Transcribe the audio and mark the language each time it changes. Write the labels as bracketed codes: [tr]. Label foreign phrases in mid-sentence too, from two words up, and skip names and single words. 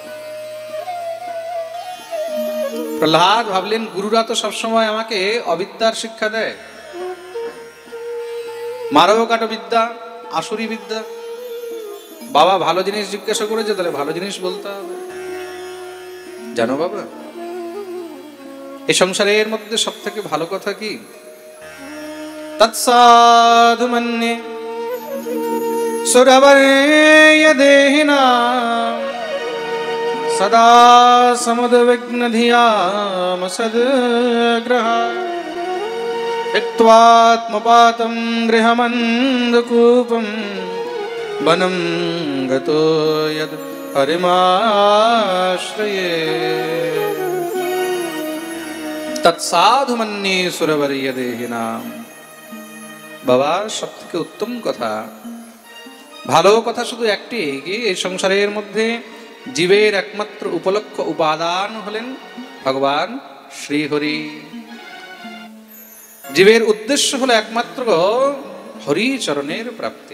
[bn] প্রহ্লাদ ভাবলেন গুরুরা তো সবসময় আমাকে অবিদ্যার শিক্ষা দেয়, মারো কাটো বিদ্যা, আসুরি বিদ্যা। বাবা ভালো জিনিস জিজ্ঞাসা করেছে, তাহলে ভালো জিনিস বলতে হবে। জানো বাবা, এই সংসারের মধ্যে সব থেকে ভালো কথা কি? [sa] তৎসাধু মন্যে সুরবরেয় দেহিনাম সদা সমুদ্বিগ্ন ধিয়াম সদ্গ্রহা ত্যক্ত্বাত্মপাতম গৃহমন্ধকূপম বনম গতো যদ হরিমাশ্রয়ে তৎসাধু মন্যে সুরবরেয় দেহিনাম। [bn] বাবা সব থেকে উত্তম কথা, ভালো কথা শুধু একটি, কি এই সংসারের মধ্যে জীবের একমাত্র উপলক্ষ উপাদান হলেন ভগবান শ্রীহরি। জীবের উদ্দেশ্য হলো একমাত্র হরি চরণের প্রাপ্তি।